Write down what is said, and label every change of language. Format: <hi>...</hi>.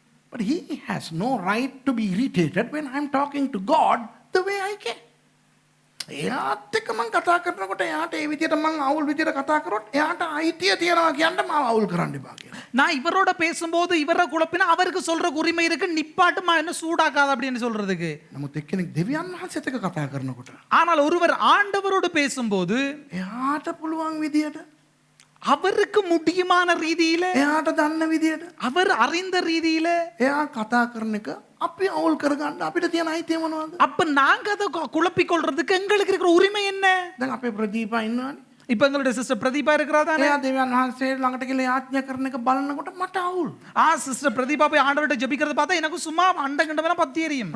<en>But he has no right to be irritated when I'm talking to God the way I can.</en> <si>එයාත් එක්ක මං කතා කරනකොට එයාට ඒ විදියට මං අවුල් විදියට කතා කරොත් එයාට අයිතිය තියනවා කියන්න මාව අවුල් කරන්න එපා කියලා.</si> <ta>நான் இவரோட பேசும்போது இவரை குழப்பினா அவருக்கு சொல்ற உரிமை இருக்கு, நிப்பாட்டுமா என்ன சூடாக்காத அப்படின்னு சொல்றதுக்கு.</ta> <si>නමුත් එක්කෙනෙක් දෙවියන් වහන්සේත් එක්ක කතා කරනකොට</si> <ta>ஆனால் ஒருவர் ஆண்டவரோடு பேசும்போது</ta> <si>එයාට පුළුවන් විදියට,</si> <ta>அவருக்கு முடியுமான ரீதியில,</ta> <si>එයාට දන්න විදියට,</si> <ta>அவர் அறிந்த ரீதியில</ta> <si>එයා කතා කරන එක අපි අවුල් කරගන්න අපිට තියෙන අයිතිය මොනවද?</si> <ta>அப்ப நாங்க அதை குழப்பிக் கொள்றதுக்கு எங்களுக்கு இருக்கிற உரிமை என்ன?</ta> <si>දැන් අපේ ප්‍රදීපා ඉන්නවනේ.</si> <ta>இப்ப எங்களுடைய சிஸ்டர் பிரதீபா இருக்கிறா தானே?</ta> <si>එයා දෙවියන් වහන්සේ ළඟට ගිහලා යාඥා කරන එක බලනකොට මට අවුල්.</si> <ta>சிஸ்டர் பிரதீபா போய் ஆண்டவர்கிட்ட ஜெபிக்கிறத பார்த்தா எனக்கு சும்மா அண்டகண்டமெல்லாம் பத்தி எரியும்.</ta>